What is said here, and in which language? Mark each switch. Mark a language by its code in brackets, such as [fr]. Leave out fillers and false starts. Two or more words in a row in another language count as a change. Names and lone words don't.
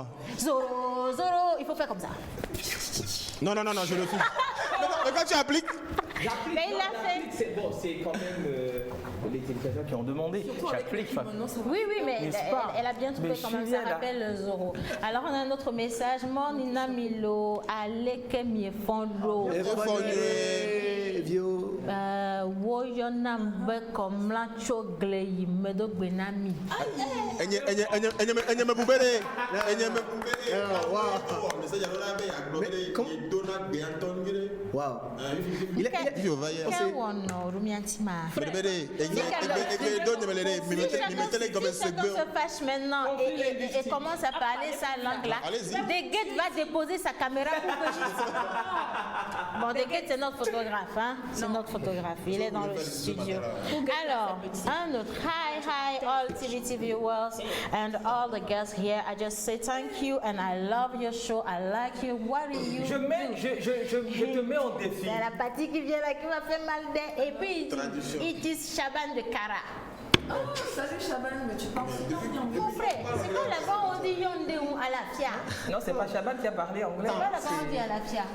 [fr] Zoro, il faut faire comme ça. Non, je le fais. Mais quand tu appliques, Mais il l'a fait. C'est bon, c'est quand même les téléspectateurs qui ont demandé. J'applique. Oui, mais N'est-ce pas? elle a bien trouvé Mais quand même. je Ça suis bien, rappelle Zoro. Alors, on a un autre message. Monina Milo, Aleke Miefondo. Vieux. Woyona Mbeko Mlacho Glei Medo Benami. Enye me boubere. Waouh. Kawono, Rumiantima. Si chacun se fâche maintenant et commence à parler sa langue là, Deguet va déposer sa caméra pour que je... Bon, Deguet, c'est notre photographe, hein? C'est notre photographe. Il est dans le studio. Alors, un autre. [en] Hi, all TVT viewers and all the guests here. I just say thank you and I love your show. I like you. What do you do? [fr] Je te mets en défi. C'est la partie qui vient là qui m'a fait mal d'air. Et puis, il dit Chaban de Kara. Oh, salut Chaban, mais tu parles super bien anglais. Mon frère, c'est quand là-bas on dit Yonde ou à la Fia. Non, c'est pas Chaban qui a parlé anglais. C'est pas là-bas on dit à la Fia.